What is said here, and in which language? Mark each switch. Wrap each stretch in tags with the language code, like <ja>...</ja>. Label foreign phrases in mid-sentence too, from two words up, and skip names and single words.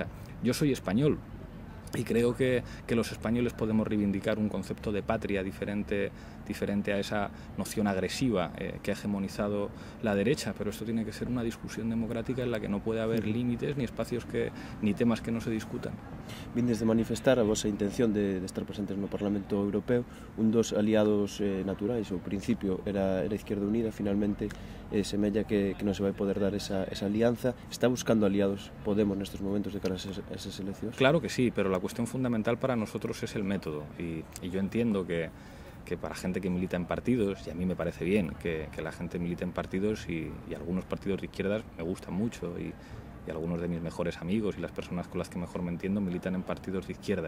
<es>Yo soy español y creo que los españoles podemos reivindicar un concepto de patria diferente a esa noción agresiva que ha hegemonizado la derecha, pero esto tiene que ser una discusión democrática en la que no puede haber límites ni espacios ni temas que no se discutan.</es> <gl>Vindes de manifestar a vosa intención de estar presentes no Parlamento Europeo, un dos aliados naturais, ao principio era Izquierda Unida, finalmente semella que non se vai poder dar esa alianza. Está buscando aliados Podemos nestes momentos de cara a esas eleccións?</gl> <es>Claro que sí, pero la cuestión fundamental para nosotros es el método y yo entiendo que para gente que milita en partidos, y a mí me parece bien que la gente milite en partidos y algunos partidos de izquierdas me gustan mucho y algunos de mis mejores amigos y las personas con las que mejor me entiendo militan en partidos de izquierdas.</es>